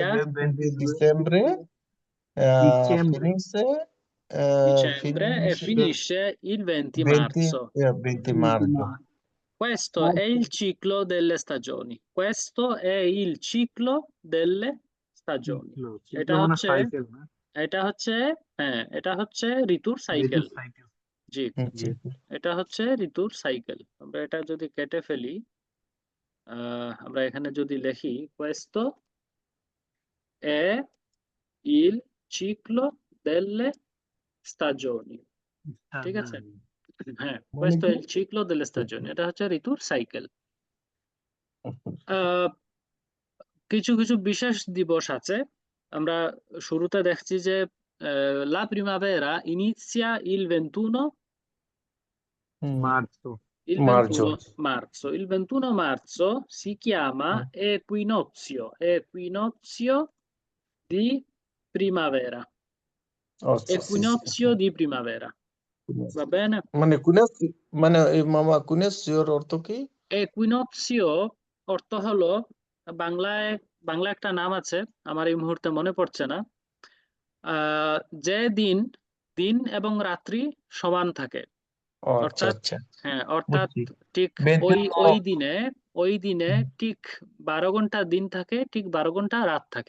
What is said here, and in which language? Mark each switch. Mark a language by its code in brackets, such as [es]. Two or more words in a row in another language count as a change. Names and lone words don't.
[it] iniziare 20 dicembre finisce dicembre e finisce il 20 marzo. 20 marzo. Questo è il ciclo delle stagioni. Questo è il ciclo delle stagioni. [bn] এটা হচ্ছে ঋতুর সাইকেল। জি, এটা হচ্ছে ঋতুর সাইকেল। আমরা এটা যদি কেটে ফেলি, আমরা এখানে যদি লিখি [it] questo è il ciclo delle stagioni। [bn] ঠিক আছে, হ্যাঁ, [it] questo è il ciclo delle stagioni, [bn] এটা হচ্ছে ঋতুর সাইকেল। কিছু বিশেষ দিবস আছে। আমরা শুরুতে দেখছি যে [it] la primavera inizia il 21 marzo. Il 21 marzo. Il 21 marzo si chiama equinozio di primavera. Equinozio di primavera. Va bene? [bn] মানে মামা কুনেসিওর অর্থ কি? Equinozio অর্থ হলো, বাংলা একটা নাম আছে, আমার এই মুহূর্তে মনে পড়ছে না, যে দিন এবং রাত্রি সমান থাকে। অর্থাৎ হ্যাঁ, অর্থাৎ ঠিক ওই দিনে ঠিক 12 ঘন্টা দিন থাকে, ঠিক 12 ঘন্টা রাত থাকে।